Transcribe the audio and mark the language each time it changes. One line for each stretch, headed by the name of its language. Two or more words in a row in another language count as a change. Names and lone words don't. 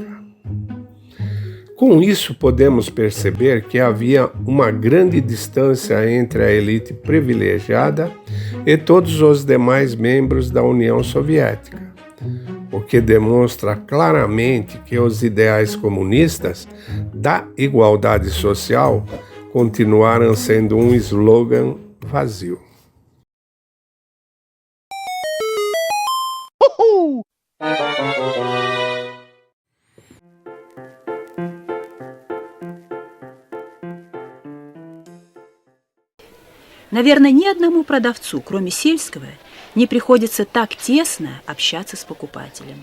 Portuguese: Com isso, podemos perceber que havia uma grande distância entre a elite privilegiada e todos os demais membros da União Soviética, o que demonstra claramente que os ideais comunistas da igualdade social continuaram sendo um slogan vazio.
Russian: Наверное, ни одному продавцу, кроме сельского, не приходится так тесно общаться с покупателем.